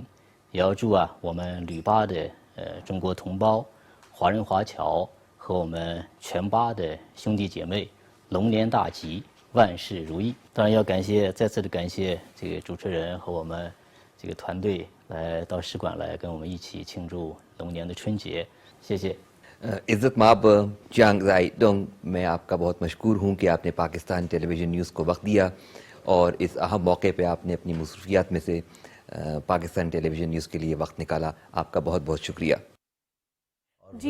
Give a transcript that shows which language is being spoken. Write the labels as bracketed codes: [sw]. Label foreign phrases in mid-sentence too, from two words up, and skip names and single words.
[zh] 也要祝啊我们旅巴的中国同胞、华人华侨和我们全巴的兄弟姐妹龙年大吉，万事如意。当然要再次的感谢这个主持人和我们这个团队来到使馆来跟我们一起庆祝龙年的春节，谢谢。 [ur] عزت مآب چانگ ذائی ڈونگ، میں آپ کا بہت مشکور ہوں کہ آپ نے پاکستان ٹیلی ویژن نیوز کو وقت دیا اور اس اہم موقع پہ آپ نے اپنی مصروفیات میں سے پاکستان ٹیلی ویژن نیوز کے لیے وقت نکالا. آپ کا بہت بہت شکریہ. जी